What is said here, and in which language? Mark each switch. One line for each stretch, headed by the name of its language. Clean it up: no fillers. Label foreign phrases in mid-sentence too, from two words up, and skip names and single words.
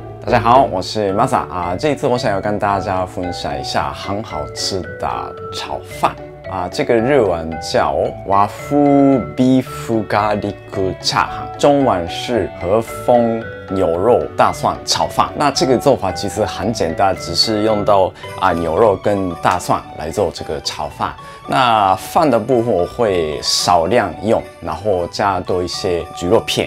Chinese: 大家好，我是 Masa 啊。这一次我想要跟大家分享一下很好吃的炒饭啊。这个日文叫
Japanese: 和風ビーフガーリックチャーハン，
Chinese: 中文是和风牛肉大蒜炒饭。那这个做法其实很简单，只是用到牛肉跟大蒜来做这个炒饭。那饭的部分我会少量用，然后加多一些猪肉片。